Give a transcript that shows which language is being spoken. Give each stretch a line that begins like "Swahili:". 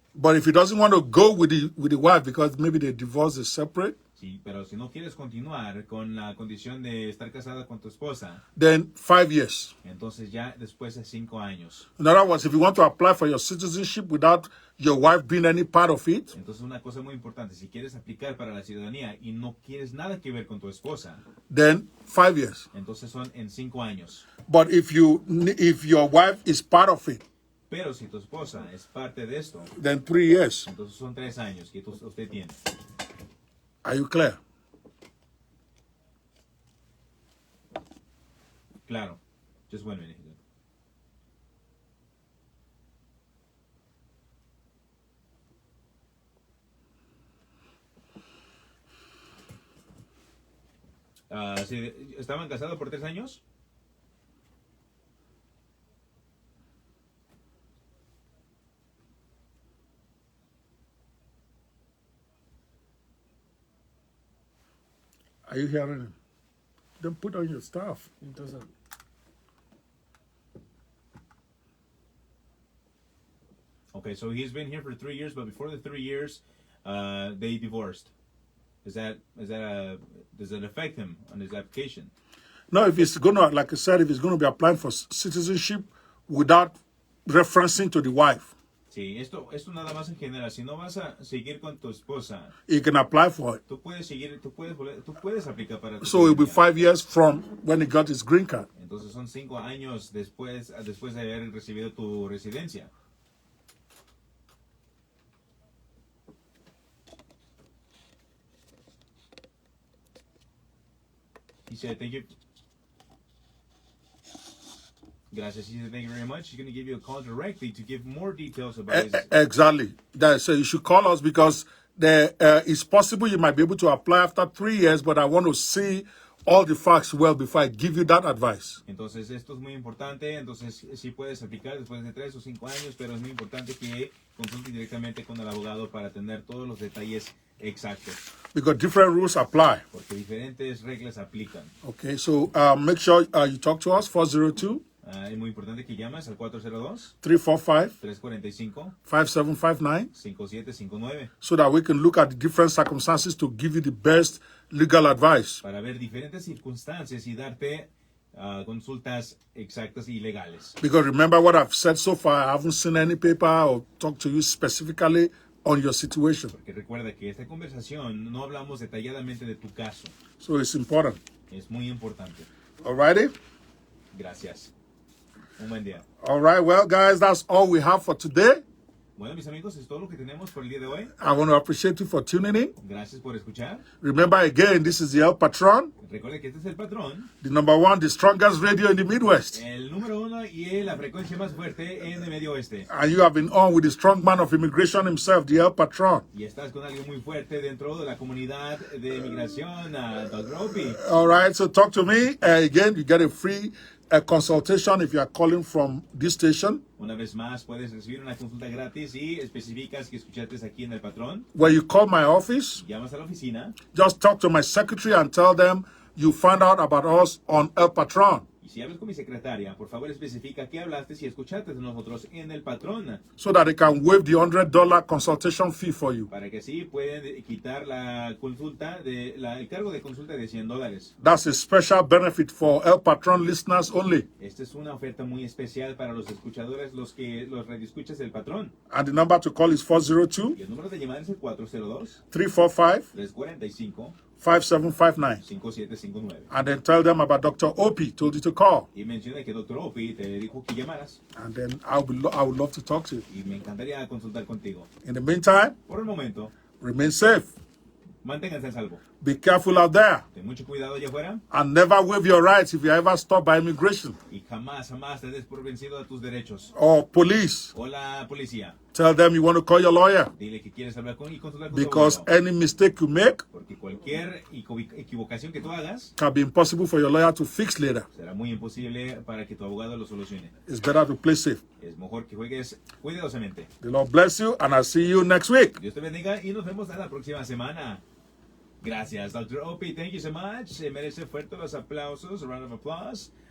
English: But if he doesn't want to go with the wife because maybe the divorce is separate,
Spanish: Sí, pero si no quieres continuar con la condición de estar casada con tu esposa,
English: then 5 years.
Spanish: entonces ya después de 5 años.
English: In other words, if you want to apply for your citizenship without your wife being any part of it,
Spanish: Entonces una cosa muy importante, si quieres aplicar para la ciudadanía y no quieres nada que ver con tu esposa,
English: then 5 years.
Spanish: entonces son en 5 años.
English: But if your wife is part of it,
Spanish: Pero si tu esposa es parte de esto,
English: then 3 years.
Spanish: entonces son 3 años que usted tiene.
English: Are you clear?
Spanish: Claro.
English: Just 1 minute.
Spanish: Sí, ¿estaban casados por 3 años?
English: Are you hearing him? Then put on your stuff. It doesn't. Okay, so he's been here for 3 years, but before the 3 years, they divorced. Does that affect him on his application? No, if he's going to, like I said, if he's going to be applying for citizenship without referencing to the wife,
Spanish: Sí, esto nada más en general. Si no vas a seguir con tu esposa,
English: he can apply for it.
Spanish: tú puedes aplicar para tu
English: So it will be
Spanish: ciudadanía.
English: 5 years from when he got his green card.
Spanish: Entonces son 5 años después de haber recibido tu residencia.
English: He said, thank you.
Spanish: Gracias.
English: He said, thank you very much. He's going to give you a call directly to give more details about his... Exactly. So you should call us because it's possible you might be able to apply after 3 years, but I want to see all the facts well before I give you that advice.
Spanish: Entonces, esto es muy importante. Entonces, sí puedes aplicar después de 3 o 5 años, pero es muy importante que consultes directamente con el abogado para tener todos los detalles exactos,
English: Because different rules apply.
Spanish: porque diferentes reglas aplican.
English: Okay, so make sure you talk to us, 402
Spanish: Es muy importante que llames al 345 402-345-5759,
English: 5759 so that we can look at the different circumstances to give you the best legal advice.
Spanish: para ver diferentes circunstancias y darte consultas exactas y legales.
English: Because remember what I've said so far, I haven't seen any paper or talked to you specifically on your situation.
Spanish: Porque recuerda que esta conversación no hablamos detalladamente de tu caso.
English: So it's important.
Spanish: Es muy importante.
English: Alrighty?
Spanish: Gracias. Un buen día.
English: All right, well, guys, that's all we have for today.
Spanish: Bueno, mis amigos, es todo lo que tenemos por el día de hoy.
English: I want to appreciate you for tuning in.
Spanish: Gracias por escuchar.
English: Remember again, this is the El Patron,
Spanish: Recuerde que este es el patrón,
English: the number one, the strongest radio in the Midwest.
Spanish: el número 1 y la frecuencia más fuerte en el medio oeste.
English: And you have been on with the strong man of immigration himself, the El Patron.
Spanish: Y estás con alguien muy fuerte dentro de la comunidad de inmigración, Dr. Opie.
English: All right, so talk to me. Again, you get a free consultation if you are calling from this station.
Spanish: Una vez más, puedes recibir una consulta gratis y especificas que escuchaste aquí en el patrón.
English: When you call my office,
Spanish: Llamas a la oficina
English: just talk to my secretary and tell them you found out about us on El Patron,
Spanish: y si hablas con mi secretaria, por favor especifica que hablaste y escuchaste de nosotros en el patrón,
English: so that they can waive the $100 consultation fee for you.
Spanish: para que así pueden quitar la consulta el cargo de consulta de $100.
English: That's a special benefit for El Patron listeners only.
Spanish: Esta es una oferta muy especial para los escuchadores, los radioescuchas del patrón.
English: And the number to call is 402
Spanish: Y el número de llamar es el 345 402-345-5759. 5759.
English: And then tell them about Dr. Opie told you to call.
Spanish: Y menciona que Dr. Opie te dijo que llamaras.
English: And then I would love to talk to you.
Spanish: Y me encantaría consultar contigo.
English: In the meantime,
Spanish: Por el momento,
English: remain safe.
Spanish: manténganse a salvo.
English: Be careful out there.
Spanish: Ten mucho cuidado allá afuera
English: And never waive your rights if you ever stopped by immigration
Spanish: y jamás te des por vencido a tus derechos.
English: or police.
Spanish: O la policía.
English: Tell them you want to call your lawyer.
Spanish: Dile que quieres hablar con y consultar con tu
English: Because
Spanish: abogado.
English: any mistake you make
Spanish: Porque cualquier equivocación que tú hagas
English: can be impossible for your lawyer to fix later.
Spanish: será muy imposible para que tu abogado lo solucione.
English: It's better to play safe.
Spanish: Es mejor que juegues cuidadosamente.
English: The Lord bless you, and I'll see you next week.
Spanish: Dios te bendiga y nos vemos la próxima semana. Gracias, Dr. Ope.
English: Thank you so much.
Spanish: Se merece fuerte los aplausos.
English: A round of applause.